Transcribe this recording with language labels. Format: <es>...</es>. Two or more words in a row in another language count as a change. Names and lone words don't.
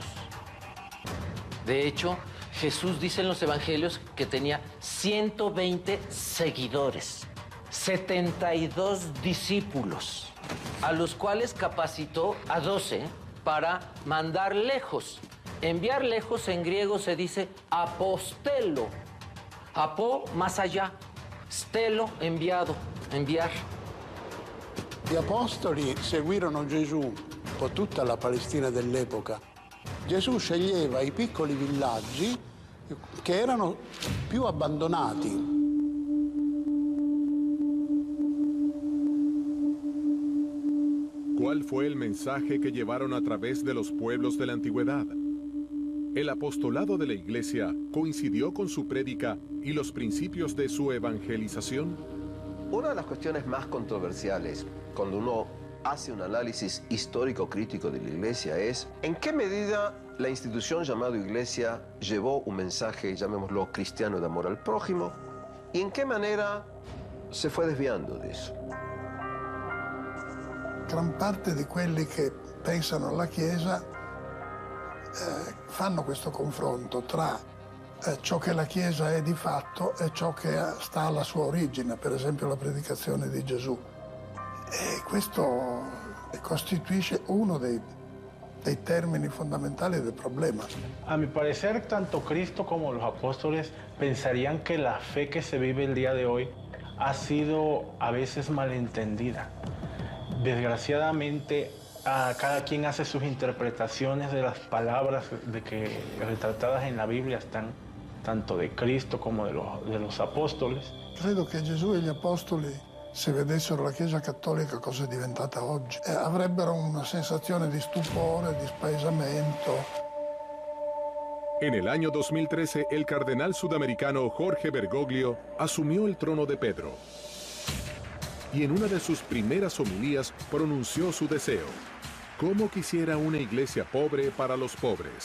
<es>De hecho, Jesús dice en los evangelios que tenía 120 seguidores, 72 discípulos, a los cuales capacitó a 12 para mandar lejos. Enviar lejos en griego se dice apostelo. Apo, más allá. Stelo, enviado, enviar.</es> <it>Gli apostoli seguirono Gesù un po' tutta la Palestina dell'epoca. Gesù sceglieva i piccoli villaggi che erano più abbandonati.</it> <es>¿Cuál fue el mensaje que llevaron a través de los pueblos de la antigüedad? El apostolado de la Iglesia coincidió con su prédica y los principios de su evangelización. Una de las cuestiones más controversiales cuando uno hace un análisis histórico-crítico de la Iglesia es en qué medida la institución llamada Iglesia llevó un mensaje, llamémoslo cristiano, de amor al prójimo, y en qué manera se fue desviando de eso.</es> <it>Gran parte di quelli che pensano alla Chiesa fanno questo confronto tra ciò che la Chiesa è di fatto e ciò che sta alla sua origine, per esempio la predicazione di Gesù. E questo costituisce uno dei</it> <es>términos fundamentales</es> <it>del problema.</it> <es>A mi parecer, tanto Cristo como los apóstoles pensarían que la fe que se vive el día de hoy ha sido a veces malentendida. Desgraciadamente, cada quien hace sus interpretaciones de las palabras que retratadas en la Biblia están tanto de Cristo como de los apóstoles.</es> <it>Credo che Gesù e gli apostoli, se vedessero la Chiesa cattolica cosa è diventata oggi, avrebbero una sensazione di stupore, di spaesamento.</it> <es>En el año 2013, el cardenal sudamericano Jorge Bergoglio asumió el trono de Pedro. Y en una de sus primeras homilías pronunció su deseo: ¿cómo quisiera una iglesia pobre para los pobres?</es>